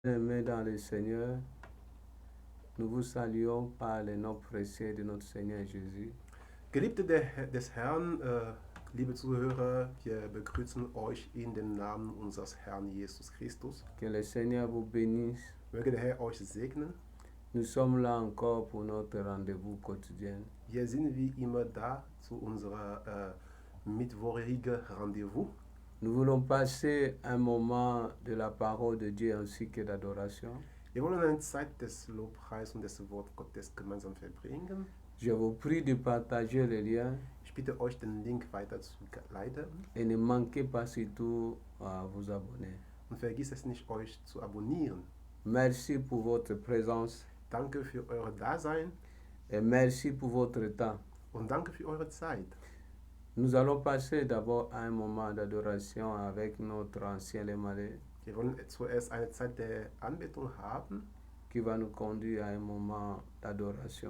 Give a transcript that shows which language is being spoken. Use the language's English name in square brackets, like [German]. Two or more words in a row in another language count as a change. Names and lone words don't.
[French] Aimés dans le Seigneur, nous vous saluons par le nom précieux de notre Seigneur Jésus. [German] Geliebte des Herrn, liebe Zuhörer, wir begrüßen euch in den Namen unseres Herrn Jesus Christus. [French] Que le Seigneur vous bénisse. [German] Möge der Herr euch segnen. [French] Nous sommes là encore pour notre rendez-vous quotidien. [German] Wir sind wie immer da zu unserer mittwochigen Rendezvous. [French] Nous voulons passer un moment de la parole de Dieu ainsi que d'adoration. [German] Wir wollen eine Zeit des Lobpreis und des Wort Gottes gemeinsam verbringen. [French] Je vous prie de partager le lien [German] Ich bitte euch, den Link weiter zu leiten. [French] et ne manquez pas surtout à vous abonner. [German] Und vergiss es nicht, euch zu abonnieren. [French] Merci pour votre présence [German] Danke für euer Dasein [French] et merci pour votre temps. [German] und danke für eure Zeit. [French] Nous allons passer d'abord un moment d'adoration avec notre ancien Lemalé [German] Wir wollen zuerst eine Zeit der Anbetung haben [French] qui va nous conduire à un moment d'adoration.